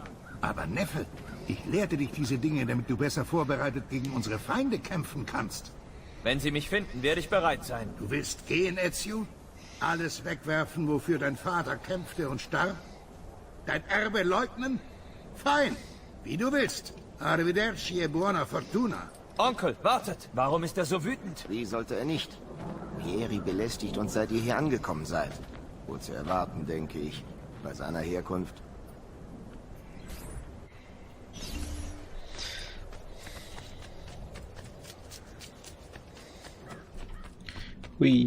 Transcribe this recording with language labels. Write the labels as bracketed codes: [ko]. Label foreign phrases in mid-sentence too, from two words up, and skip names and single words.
[de] Aber Neffe, ich lehrte dich diese Dinge, damit du besser vorbereitet gegen unsere Feinde kämpfen kannst. Wenn sie mich finden, werde ich bereit sein. Du willst gehen, Ezio? Alles wegwerfen, wofür dein Vater kämpfte und starb? Dein Erbe leugnen? Fein, wie du willst. [it] Arrivederci e buona fortuna. [de] Onkel, wartet! Warum ist er so wütend? Wie sollte er nicht? Vieri belästigt uns, seit ihr hier angekommen seid. Wohl zu erwarten, denke ich, bei seiner Herkunft. Hui.